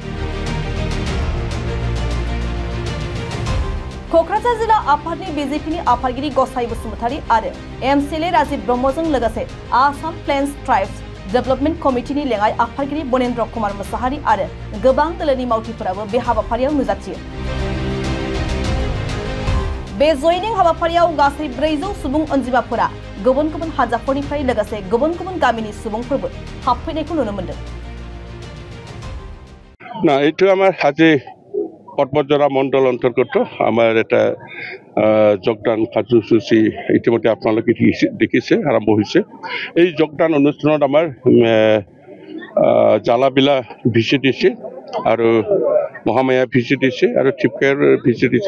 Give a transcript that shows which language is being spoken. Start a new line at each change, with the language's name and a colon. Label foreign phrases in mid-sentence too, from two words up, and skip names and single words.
Bodo: क'क्राझार जिल्ला आफादनि बीजेपीनि आफादगिरि गसाइ बसुमतारी आरो एमसिएलए राजीव ब्रह्मजों लोगोसे आसाम प्लेन्स ट्राइब्स डेभेलपमेन्ट कमिटिनि लेङाइ आफादगिरि बनेन्द्र कुमार मुसाहारि आरो गोबां दोलोनि मावथिफोराबो बे हाबाफारियाव नुजाथियो। बे जयनिं हाबाफारियाव गासै 400 सुबुं अनजिमाफोरा गुबुन गुबुन हानजाफोरनिफ्राय लोगोसे गुबुन गुबुन गामिनि सुबुंफोरबो हाबफैनायखौ नुनो मोन्दों।
Assamese: না এইটো আমাৰ আজি পৰ্বতজৰা মণ্ডল অন্তৰ্গত আমাৰ এটা যোগদান কাৰ্যসূচী ইতিমধ্যে আপোনালোকে দেখিছে আৰম্ভ হৈছে। এই যোগদান অনুষ্ঠানত আমাৰ জালাবিলা ভিচি দিছে আৰু মহামায়া ভিচি দিছে আৰু টিপকেৰ ভিচি দিছে।